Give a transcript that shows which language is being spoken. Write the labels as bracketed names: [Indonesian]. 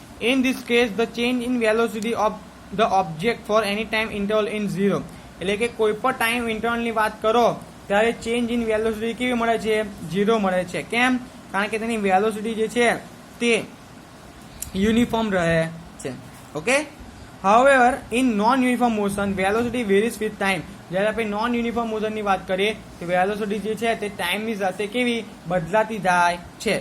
[English] in this case the change in velocity of the object for any time interval in 0 [Gujarati] એટલે કે કોઈ પણ time ઇન્ટરવલની વાત કરો ત્યારે ચેન્જ ઇન વેલોસિટી કેવી મળે છે 0 મળે છે. કેમ? કારણ કે તેની વેલોસિટી જે છે તે યુનિફોર્મ રહે છે. Okay. [English] However, in non-uniform motion, velocity varies with time. [Gujarati] જ્યારે આપણે નોન યુનિફોર્મ મોશનની વાત કરીએ તો વેલોસિટી જે છે તે ટાઈમની સાથે કેવી બદલાતી જાય છે.